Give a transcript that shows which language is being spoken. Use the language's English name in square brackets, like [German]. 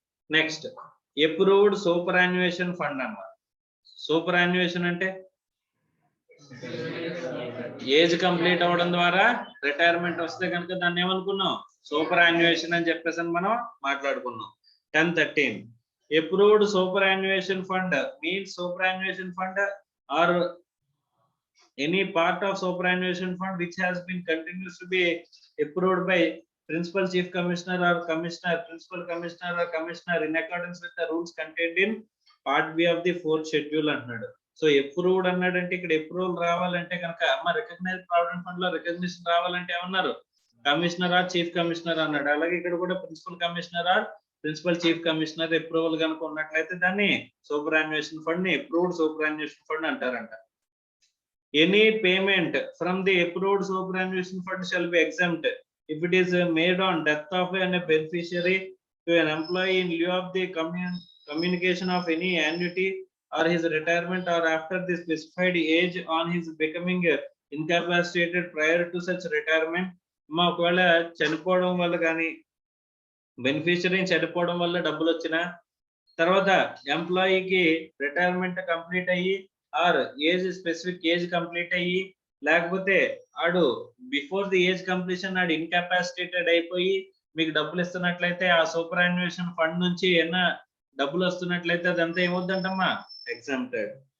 [Telugu] Next approved super యాన్యుయేషన్ fund అమ్మ. Super యాన్యుయేషన్ అంటే age complete అవ్వడం ద్వారా రిటైర్మెంట్ వస్తే కనుక దాన్ని ఏమనుకున్నాం, సూపర్ యాన్యుయేషన్ అని చెప్పేసి మనం మాట్లాడుకున్నాం. [English] 10-13 approved superannuation fund means superannuation fund or any part of superannuation fund which has been continues to be approved by principal chief commissioner or commissioner, principal commissioner or commissioner in accordance with the rules contained in part B of the 4th schedule [Telugu] అన్నాడు. So approved అన్నాడంటే ఇక్కడ approval రావాలంటే కనుక అమ్మ recognise provident fund లో recognition రావాలంటే ఏమన్నారు, commissioner are chief commissioner అన్నాడు. అలాగే ఇక్కడ కూడా principal commissioner are principal chief commissioner approval కనుక ఉన్నట్లయితే దాన్ని సూపర్ యాన్యుయేషన్ ఫండ్ ని అప్రూవ్డ్ సూపర్ యాన్యుయేషన్ ఫండ్ అంటారంట. [English] Any payment from the approved superannuation fund shall be exempt if it is made on death of a beneficiary to an employee in lieu of the communication of any annuity or his retirement or after the specified age on his becoming incapacitated prior to such retirement. [Telugu] మా ఒకవేళ చనిపోవడం వల్ల కానీ beneficiary చనిపోవడం వల్ల డబ్బులు వచ్చినా, తర్వాత ఎంప్లాయీకి రిటైర్మెంట్ కంప్లీట్ అయ్యి are age specific age complete అయ్యి, లేకపోతే ఆడు [English] before the age completion [Telugu] ఆడు ఇన్కాపాసిటేటెడ్ అయిపోయి మీకు డబ్బులు ఇస్తున్నట్లయితే ఆ సూపర్ యాన్యుయేషన్ ఫండ్ నుంచి ఏమైనా డబ్బులు వస్తున్నట్లయితే అదంతా ఏమవుతుందమ్మా, ఎగ్జామ్టెడ్.